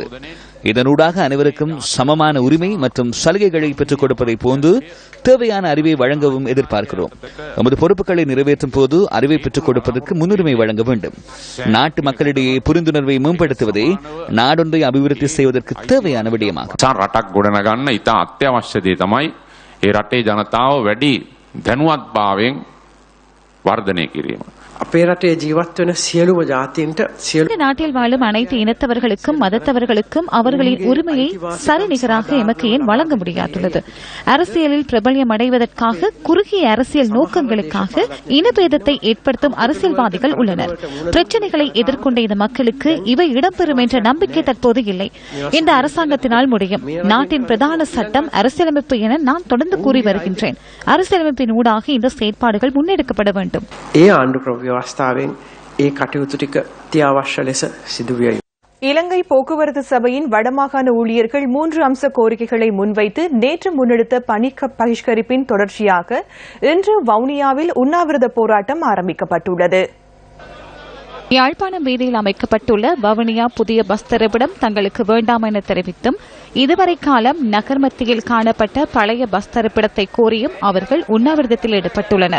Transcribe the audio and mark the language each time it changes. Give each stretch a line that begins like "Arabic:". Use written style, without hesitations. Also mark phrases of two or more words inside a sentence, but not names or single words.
Tamil: இதனூடாக அனைவருக்கும் சமமான உரிமை மற்றும் சலுகைகளை பெற்றுக் கொடுப்பதை போன்று தேவையான அறிவை வழங்கவும் எதிர்பார்க்கிறோம். நமது பொறுப்புகளை நிறைவேற்றும் போது அறிவை பெற்றுக் கொடுப்பதற்கு முன்னுரிமை வழங்க வேண்டும். நாட்டு மக்களிடையே புரிந்துணர்வை மேம்படுத்துவதே நாடொன்றை அபிவிருத்தி செய்வதற்கு தேவையான விடயமாகும்.
Sinhala: රටක් ගොඩනගන්න ඉතා අත්‍යවශ්‍ය දේ තමයි ඒ රටේ ජනතාව වැඩි දැනුවත්භාවයෙන් වර්ධනය කිරීම. අපේ රටේ ජීවත් වෙන සියලුම ජාතීන්ට
Tamil: இந்த நாட்டில் வாழும் அனைத்து இனத்தவர்களுக்கும் மதத்தவர்களுக்கும் அவர்களின் உரிமையை சரிநிகராக எமக்கு ஏன் வழங்க முடியாதுள்ளது? அரசியலில் பிரபல்யம் அடைவதற்காக குறுகிய அரசியல் நோக்கங்களுக்காக இனபேதத்தை ஏற்படுத்தும் அரசியல்வாதிகள் உள்ளனர். பிரச்சனைகளை எதிர்கொண்ட இந்த மக்களுக்கு இவை இடம்பெறும் என்ற நம்பிக்கை தற்போது இல்லை. இந்த அரசாங்கத்தினால் முடியும். நாட்டின் பிரதான சட்டம் அரசியலமைப்பு என நான் தொடர்ந்து கூறி வருகின்றேன். அரசியலமைப்பின் ஊடாக இந்த செயற்பாடுகள் முன்னெடுக்கப்பட வேண்டும்.
Sinhala: ව්‍යවස්ථාවෙන් ඒ කටයුතු ටික අත්‍යවශ්‍ය ලෙස සිදු විය යුතුයි.
Tamil: இலங்கை போக்குவரத்து சபையின் வடமாகாண ஊழியர்கள் 3 அம்ச கோரிக்கைகளை முன்வைத்து நேற்று முன்னெடுத்த பணி பகிஷ்கரிப்பின் தொடர்ச்சியாக இன்று வவுனியாவில் உண்ணாவிரத போராட்டம் ஆரம்பிக்கப்பட்டுள்ளது. யாழ்ப்பாணம் வீதியில் அமைக்கப்பட்டுள்ள வவுனியா புதிய பஸ் தரிப்பிடம் தங்களுக்கு வேண்டாம் என தெரிவித்தும் இதுவரை காலம் நகர் மத்தியில் காணப்பட்ட பழைய பஸ் தரிப்பிடத்தை கோரியும் அவர்கள் உண்ணாவிரதத்தில் ஈடுபட்டுள்ளனர்.